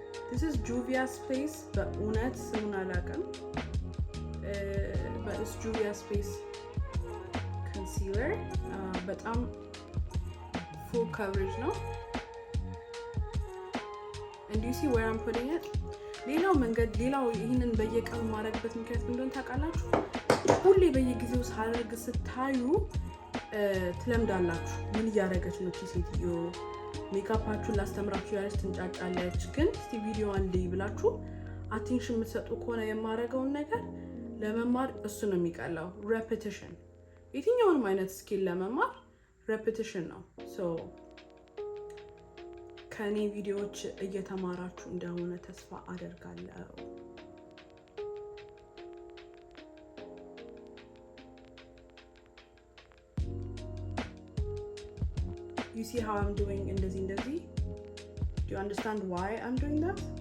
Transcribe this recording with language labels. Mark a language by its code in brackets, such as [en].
[en] This is Juvia's Place, but unet simunalakan. But it's Juvia's Place concealer, but I'm full coverage now. And do you see where I'm putting it? [am] ሌላው ይህንን በየቀኑ ማድረግበት ምክንያት እንደሆነ ታውቃላችሁ? ሁሌ በየጊዜው ሳደርግ ስታዩ ትለምዳላችሁ። ምን እያደረገች ነው ሴትዮ? ሜካፓችሁን ላስተምራችሁ ያለች ትንጫጫለች። ግን እስቲ ቪዲዮ አንዴ ብላችሁ አቴንሽን የምትሰጡ ከሆነ የማደርገውን ነገር ለመማር እሱ ነው የሚቀላው። ሬፒቲሽን የትኛውንም አይነት ስኪል ለመማር ሬፒቲሽን ነው። ሶ ከኔ ቪዲዮዎች እየተማራችሁ እንደሆነ ተስፋ አደርጋለሁ። [en] You see how I'm doing [am] እንደዚህ? [en] Do you understand why I'm doing that?